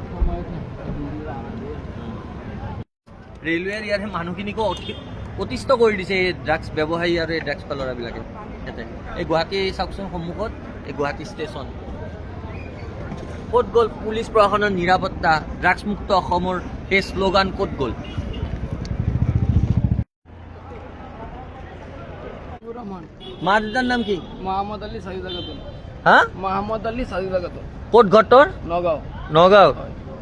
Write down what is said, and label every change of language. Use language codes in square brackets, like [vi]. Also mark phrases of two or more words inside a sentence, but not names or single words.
[as] ৰেলৱেৰ ইয়াৰ মানুহখিনিকো অতিষ্ঠ কৰি দিছে এই ড্ৰাগছ ব্যৱসায়ী আৰু এই ড্ৰাগছ ল'ৰাবিলাকে ইয়াতে এই গুৱাহাটী চাওকচোন সন্মুখত এই গুৱাহাটী ষ্টেচন ক'ত গ'ল পুলিচ প্ৰশাসনৰ নিৰাপত্তা ড্ৰাগছমুক্ত অসমৰ সেই শ্লোগান ক'ত গ'ল মা দেউতাৰ নাম কি मोहम्मद अली सईद হা मोहम्मद अली सईद ক'ত ঘৰ তোৰ नगाঁও নগাঁও